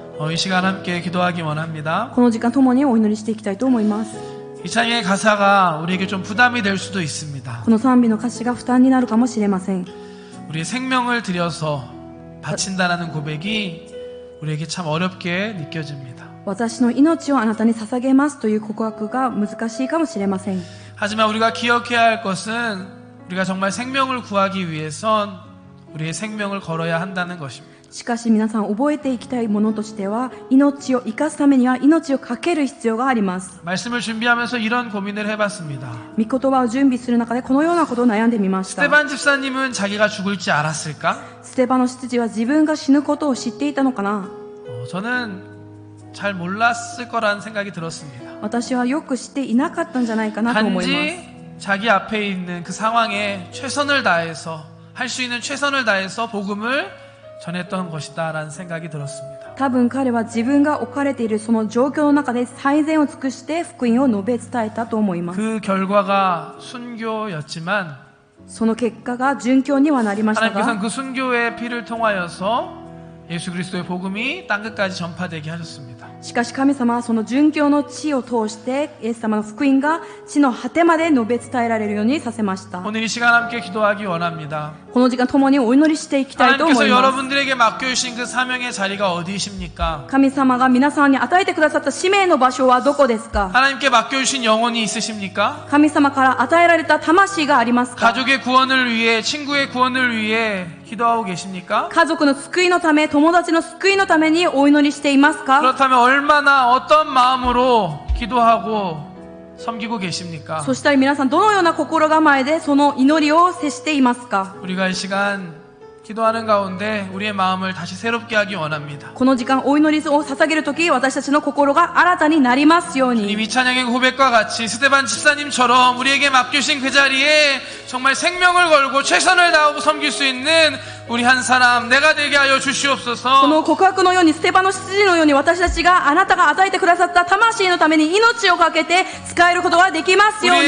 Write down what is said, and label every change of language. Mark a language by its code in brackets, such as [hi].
[ko] 이 시간 함께 기도하기 원합니다. [ja] この時間ともにお祈りしていきたいと思います。 [ko] 이 찬양의 가사가 우리에게 좀 부담이 될 수도 있습니다. [ja] この賛美の歌詞が負担になるかもしれません。 [ko] 우리의 생명을 들여서 바친다라는 고백이 우리에게 참 어렵게 느껴집니다. [ja] 私の命をあなたに捧げますという告白が難しいかもしれません。 [ko] 하지만 우리가 기억해야 할 것은 우리가 정말 생명을 구하기 위해선 우리의 생명을 걸어야 한다는 것입니다. [ja] しかし皆さん覚えていきたいものとしては、命を生かすためには命をかける必要があります。 [ko] 말씀을 준비하면서 이런 고민을 해봤습니다. [ja] 御言葉を準備する中でこのようなことを悩んでみました。 [ko] 스테반 집사님은 자기가 죽을지 알았을까? [ja] ステバの執事は自分が死ぬことを知っていたのかな。 [ko] 저는 잘 몰랐을 거라는 생각이 들었습니다. [ja] 私はよく知っていなかったんじゃないかなと思います。 [ko] 단지 자기 앞에 있는 그 상황에 최선을 다해서 할 수 있는 최선을 다해서 복음을 전했던 것이다라는 생각이 들었습니다. [ja] 多分彼は自分が置かれているその状況の中で最善を尽くして福音を述べ伝えたと思います。 [ko] 그 결과가 순교였지만 [ja] その結果が殉教にはなりました [ko] 하나님께서는 [ja] が、 [ko] 그 순교의 피를 통하여서 예수 그리스도의 복음이 땅끝까지 전파되게 하셨습니다. [ja] しかし神様はその殉教の地を通してイエス様の福音が地の果てまで述べ伝えられるようにさせました。 [ko] 오늘 이 시간 함께 기도하기 원합니다. [ja] この時間共にお祈りしていきたいと思 [ko] 하나님께서 [ja] います。 [ko] 여러분들에게 맡겨주신 그 사명의 자리가 어디이십니까? [ja] 神様が皆さんに与えてくださった使命の場所はどこですか？ [ko] 하나님께 맡겨주신 영혼이 있으십니까? [ja] 神様から与えられた魂がありますか？ [ko] 가족의 구원을 위해, 친구의 구원을 위해 기도하고 계십니까? [ja] 家族の救いのため、友達の救いのためにお祈りしていますか？ [ko] 그렇다면 얼마나 어떤 마음으로 기도하고 섬기고 계십니까? [ja] そしたら皆さんどのような心構えでその祈りを接していますか？ [ko] 우리가 이 시간 기도하는 가운데 우리의 마음을 다시 새롭게 하기 원합니다. [ja] この時間お祈りを捧げるとき、私たちの心が新たになりますように。 [ko] 이 찬양의 고백과 같이 스테반 집사님처럼 우리에게 맡겨주신 그 자리에 정말 생명을 걸고 최선을 다하고 섬길 수 있는 우리 한 사람 내가 되게 하여 [ja] こ [ko] 주시옵소서. [ja] の告白のように、ステパの執事のように、私たちがあなたが与えてくださった魂のために命をかけて使えることができますよう